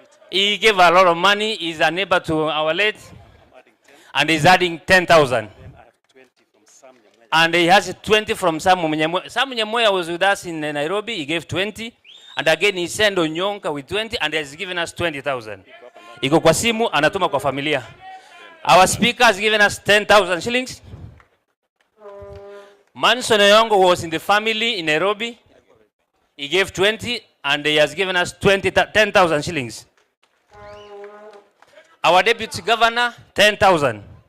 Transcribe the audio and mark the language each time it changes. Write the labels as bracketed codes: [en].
[en] He gave a lot of money. He's a neighbor to our late. And he's adding 10,000. And he has 20 from Samu Nyamoya. Samu Nyamoya was with us in Nairobi. He gave 20. And again, he sent Onyonka with 20. And he has given us 20,000. [sw] Iko kwa simu, anatuma kwa familia. [en] Our speaker has given us 10,000 shillings. Manson Oyongo was in the family in Nairobi. He gave 20 and he has given us 10,000 shillings. Our deputy governor, 10,000.